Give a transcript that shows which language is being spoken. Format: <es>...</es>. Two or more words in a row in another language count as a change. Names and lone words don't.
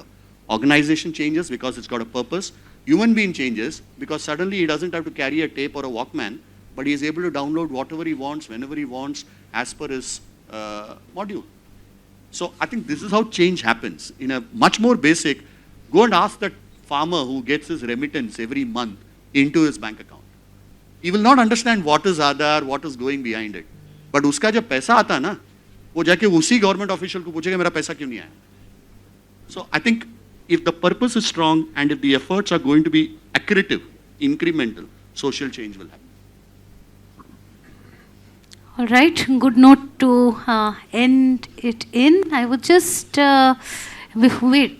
<en>Organization changes because it's got a purpose. Human being changes because suddenly he doesn't have to carry a tape or a Walkman, but he is able to download whatever he wants, whenever he wants, as per his module. So I think this is how change happens. In a much more basic, go and ask that farmer who gets his remittance every month into his bank account. He will not understand what is Aadhaar, what is going behind it.</en> <hi>But उसका जब पैसा आता है ना, वो जाके उसी</hi> <en>government official</en> <hi>ko पूछेगा मेरा पैसा क्यों नहीं आया.</hi> <en>So I think if the purpose is strong and if the efforts are going to be accretive, incremental, social change will happen. All right, good note to end it in. I would just wait.</en>